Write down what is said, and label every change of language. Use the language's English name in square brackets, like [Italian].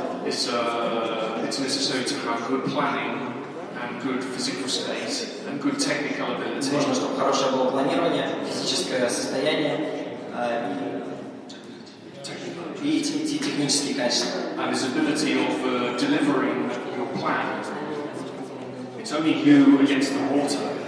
[English] it's necessary to have good planning and good physical state and good technical ability. [Russian] Нужно, чтобы хорошее было планирование, физическое состояние и технические качества. [English] And his ability of delivering your plan. It's only you against the water.